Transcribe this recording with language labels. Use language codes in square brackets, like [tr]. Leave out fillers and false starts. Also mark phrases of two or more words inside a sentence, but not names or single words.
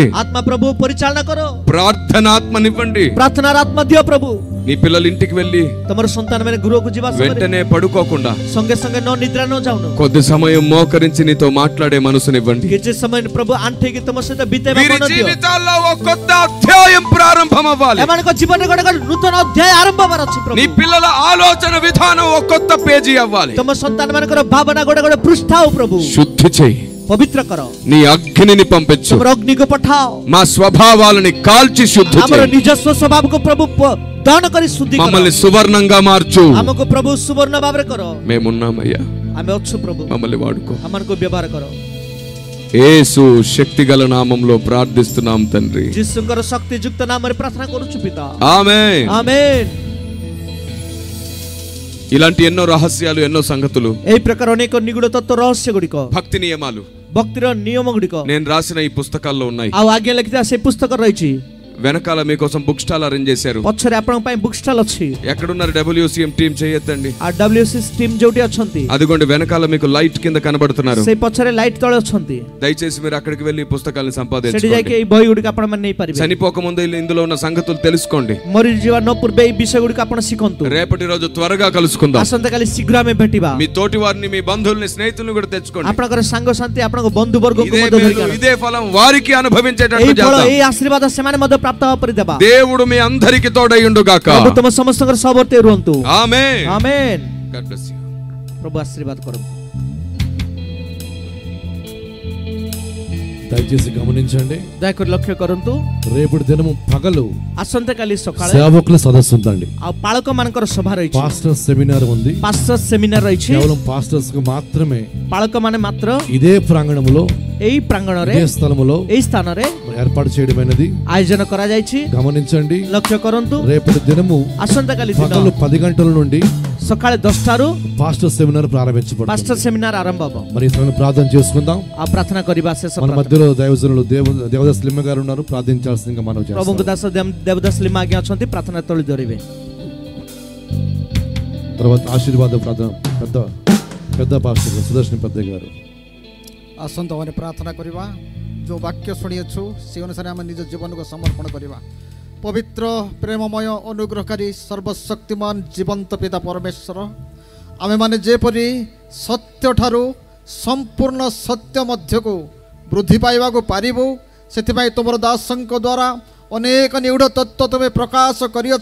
[or] ଆତ୍ମା ପ୍ରଭୁ ପରିଚାଳନା କର, [te] ప్రార్థనాత్మనివ్వండి. [or] ପ୍ରାର୍ଥନାର ଆତ୍ମା ଦିଅ ପ୍ରଭୁ। [te] నీ పిల్లల ఇంటికి వెళ్ళి [or] ତମର ସନ୍ତାନ ମାନେ ଗୃହକୁ ଯିବା ସମୟରେ [te] వెంటనే పడుకోకుండా [or] ସଙ୍ଗେ ସଙ୍ଗେ ନ ନିଦ୍ରା ନ ଯାଉను, [te] కొద్ది సమయం మోకరించి నీతో మాట్లాడే మనసునివ్వండి. [or] କିଛି ସମୟ ପ୍ରଭୁ ଆଣ୍ଠେଇକି ତମ ସହିତ ବିତେଇବା [te] వీరి [or] ମନ ଦିଅ। [te] జీవితాల్లో ఒక కొత్త అధ్యాయం ప్రారంభం అవ్వాలి. [or] ଏମାନଙ୍କ ଜୀବନରେ ଗୋଟେ ନୂତନ ଅଧ୍ୟାୟ ଆରମ୍ଭ ହେବାର ଅଛି ପ୍ରଭୁ। [te] నీ పిల్లల ఆలోచన విధానం ఒక కొత్త పేజీ అవ్వాలి. [or] ତମ ସନ୍ତାନ ମାନଙ୍କର ଭାବନା ଗୋଟେ ପୃଷ୍ଠା ହଉ ପ୍ରଭୁ। [te] శుద్ధి చేయి, [or] ପବିତ୍ର କର, [te] నీ అగ్నిని పంపించు, [or] ତମର ଅଗ୍ନିକୁ ପଠାଅ, [te] మా స్వభావాలని కాల్చి శుద్ధి [or] ଆମର [te] చేయి. [or] ନିଜସ୍ୱ ସ୍ୱଭାବକୁ ପ୍ରଭୁ ଦହନ କରି ଶୁଦ୍ଧି କର। [te] మమ్మల్ని సువర్ణంగా మార్చు. [or] ଆମକୁ ପ୍ରଭୁ ସୁବର୍ଣ୍ଣ ଭାବରେ କର। [te] మేమున్నామయ్యా, [or] ଆମେ ଅଛୁ ପ୍ରଭୁ, [te] మమ్మల్ని వాడుకో. [or] ଆମମାନଙ୍କୁ ବ୍ୟବହାର କର। [te] యేసు శక్తిగల నామంలో ప్రార్థిస్తున్నాం తండ్రి. [or] ଯୀଶୁଙ୍କର ଶକ୍ତିଯୁକ୍ତ ନାମରେ ପ୍ରାର୍ଥନା କରୁଛୁ ପିତା, [te] ఆమేన్. [or] ଆମେନ୍। [te] ఇలాంటి ఎన్నో రహస్యాలు, ఎన్నో సంగతులు, [or] ଏହି ప్రକାର ଅନେକ ନିଗୁଡ ତତ୍ତ୍ୱ ରହସ୍ୟ ଗୁଡ଼ିକ, [te] భక్తి నియమాలు [or] ଭକ୍ତିର ନିୟମ ଗୁଡ଼ିକ [te] నేను రాసిన ఈ పుస్తకాల్లో ఉన్నాయి. [or] ଆଉ ଆଜ୍ଞା ଲେଖିଥିବା ସେ ପୁସ୍ତକ ରହିଛି। [te] వెనకాల మీకోసం [en] book stall arrange [te] చేశారు. [or] ପଛରେ ଆପଣଙ୍କ ପାଇଁ [en] book stall [or] ଅଛି। [te] ఎక్కడున్నారు WCM టీం? చేయొద్దండి. [or] ଆଉ WCS టీమ్ ଯୋଉଠି ଅଛନ୍ତି, [te] అదిగోండి వెనకాల మీకు లైట్ కింద కనబడుతున్నారు. [or] ସେଇ పଛରେ ଲାଇଟ୍ ତଳେ ଅଛନ୍ତି। [te] దయచేసి మీరు అక్కడికి వెళ్ళి ఈ పుస్తకాలను [or] ସେଠି [te] సంపాదించుకోండి. [or] ଯାଇକି ଏଇ ବହି ଗୁଡ଼ିକ ଆପଣ ମାନେ ନେଇପାରିବେ। [te] చనిపోక ముందు ఇందులో ఉన్న సంగతులు తెలుసుకోండి. [or] ମରିଯିବା ନ ପୂର୍ବେ ଏଇ ବିଷୟ ଗୁଡ଼ିକ ଆପଣ ଶିଖନ୍ତୁ। [te] రేపటి రోజు త్వరగా కలుసుకుందాం. [or] ଆସନ୍ତାକାଲି ଶୀଘ୍ର ଆମେ ଭେଟିବା। [te] మీ తోటి వారిని, మీ బంధువుల్ని, స్నేహితుల్ని కూడా తెచ్చుకోండి. [or] ଆପଣଙ୍କର ସାଙ୍ଗସାଥି, ଆପଣଙ୍କ ବନ୍ଧୁବର୍ଗଙ୍କୁ [te] ఇదే [or] ମଧ୍ୟ [te] మేలు, [or] ଧରିକି ଆଣ। [te] ఇదే ఫలం వారికి అనుభవించేటట్టు [or] ଏଇ ଫଳ, [te] చేద్దాం. [or] ଏଇ ଆଶୀର୍ବାଦ ସେମାନେ ମଧ୍ୟ ପ୍ରାପ୍ତ ହେବା ପରି ଦେବା। [te] దేవుడు మీ అందరికి తోడయ్యుండు గాక. [or] ପ୍ରଭୁ ତମ ସମସ୍ତଙ୍କର ସହବର୍ତ୍ତୀ ରୁହନ୍ତୁ। [te] ఆమేన్. [or] ଆମେନ୍। [en] God bless you. [or] ପ୍ରଭୁ ଆଶୀର୍ବାଦ କରନ୍ତୁ। [te] దయచేసి గమనించండి, [or] ଦୟାକରି ଲକ୍ଷ୍ୟ କରନ୍ତୁ, [te] రేపటి దినము పగలు [or] ଆସନ୍ତାକାଲି ସକାଳେ [te] సేవకుల సదస్సు ఉందండి. [or] ଆଉ ପାଳକ ମାନଙ୍କର ସଭା ରହିଛି, [en] pastor seminar [te] ఉంది. [en] pastor seminar [or] ରହିଛି। [te] కేవలం పాస్టర్స్ కు మాత్రమే [or] ପାଳକ ମାନେ ମାତ୍ର [te] ఇదే ప్రాంగణములో, [or] ଏଇ ପ୍ରାଙ୍ଗଣରେ, [te] ఇదే స్థలములో [or] ଏଇ ସ୍ଥାନରେ [te] ఏర్పాటు చేయడమైనది. [or] ଆୟୋଜନ କରାଯାଇଛି। [te] గమనించండి, [or] ଲକ୍ଷ୍ୟ କରନ୍ତୁ, [te] రేపటి దినము [or] ଆସନ୍ତାକାଲି ଦିନ [te] పగలు 10 గంటల నుండి [or] ସକାଳେ 10ଟାରୁ [en] pastor seminar [or] ପାଷ୍ଟର [te] ప్రారంభించబడుతుంది. [or] ସେମିନାର ଆରମ୍ଭ ହେବ। [te] మరి ఈ సమయంలో ప్రార్థన చేసుకుందాం. [or] ଆଉ ପ୍ରାର୍ଥନା କରିବା ଶେଷ [te] మన [or] ପ୍ରାର୍ଥନା। [te] మధ్యలో దైవజనులు దేవదాస్ లిమ్మ గారు ఉన్నారు, ప్రార్థించాల్సిందిగా మనం [or] ପ୍ରଭୁଙ୍କ [te] చేస్తాం. [or] ଦାସ ଦେବଦାସ ଲିମା ଆଜ୍ଞା ଅଛନ୍ତି, ପ୍ରାର୍ଥନା ତଳି ଧରିବେ। [te] తర్వాత ఆశీర్వాద ప్రార్థన పెద్ద పాస్టర్ సుదర్శన్ పెద్ద గారు। [or] ଆସନ୍ତୁ ଆମେ ପ୍ରାର୍ଥନା କରିବା। ଯେଉଁ ବାକ୍ୟ ଶୁଣିଅଛୁ ସେ ଅନୁସାରେ ଆମେ ନିଜ ଜୀବନକୁ ସମର୍ପଣ କରିବା। ପବିତ୍ର ପ୍ରେମମୟ ଅନୁଗ୍ରହକାରୀ ସର୍ବଶକ୍ତିମାନ ଜୀବନ୍ତ ପିତା ପରମେଶ୍ୱର, ଆମେମାନେ ଯେପରି ସତ୍ୟଠାରୁ ସମ୍ପୂର୍ଣ୍ଣ ସତ୍ୟ ମଧ୍ୟକୁ ବୃଦ୍ଧି ପାଇବାକୁ ପାରିବୁ, ସେଥିପାଇଁ ତୁମର ଦାସଙ୍କ ଦ୍ୱାରା ଅନେକ ନିଗୂଢ଼ ତତ୍ତ୍ୱ ତୁମେ ପ୍ରକାଶ କରିଅଛ।